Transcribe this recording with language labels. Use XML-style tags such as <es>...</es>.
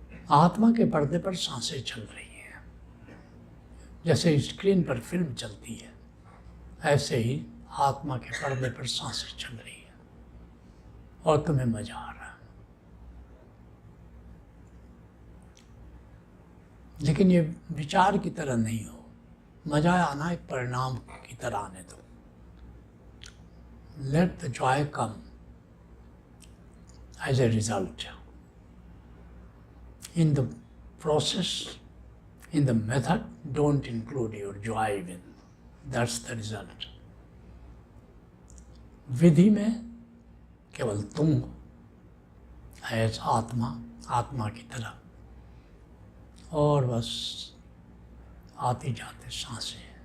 <hi>आत्मा के पर्दे पर सांसें चल रही हैं। जैसे स्क्रीन पर फिल्म चलती है, ऐसे ही आत्मा के पर्दे पर सांसें चल रही हैं और तुम्हें मजा आ रहा है। लेकिन ये विचार की तरह नहीं हो, मजा आना एक परिणाम की तरह आने दो।</hi> <en>Let the joy come as a result. In the process, in the method, don't include your joy even. That's the result.</en> <hi>विधि में केवल तुम हो, एज आत्मा, आत्मा की तरह, और बस आती जाते सांसें।</hi>